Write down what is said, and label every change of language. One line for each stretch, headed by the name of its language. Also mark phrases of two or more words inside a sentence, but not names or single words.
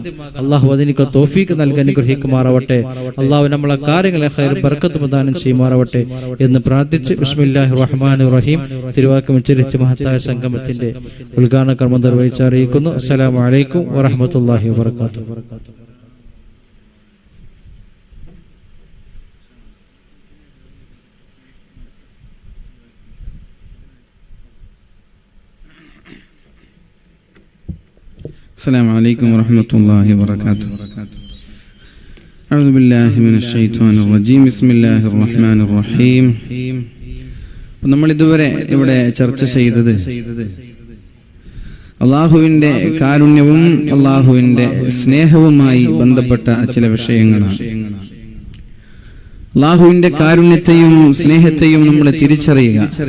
Malayalam: അള്ളാഹു അതിനൊക്കെ തൗഫീഖ് നൽകി അനുഗ്രഹിക്കുമാറാവട്ടെ. അള്ളാഹു നമ്മളെ കാര്യങ്ങളെ ഖൈർ ബർക്കത്ത് പ്രദാനം ചെയ്യുമാറാവട്ടെ എന്ന് പ്രാർത്ഥിച്ച്
Arabic: بسم الله الرحمن الرحيم
Malayalam: തിരുവാക്കം ഉച്ചരിച്ച് മഹത്തായ സംഗമത്തിന്റെ ഉദ്ഘാടന കർമ്മം നിർവഹിച്ച് അറിയിക്കുന്നു.
Arabic: السلام عليكم ورحمة الله وبركاته. السلام عليكم ورحمة الله وبركاته. أعوذ بالله من الشيطان الرجيم. بسم الله الرحمن الرحيم.
Malayalam: നമ്മൾ ഇതുവരെ ഇവിടെ ചർച്ച ചെയ്തത് അള്ളാഹുവിന്റെ കാരുണ്യവും അള്ളാഹുവിന്റെ സ്നേഹവുമായി ബന്ധപ്പെട്ട ചില വിഷയങ്ങളാണ്. അള്ളാഹുവിന്റെ കാരുണ്യത്തെയും സ്നേഹത്തെയും നമ്മൾ തിരിച്ചറിയുക.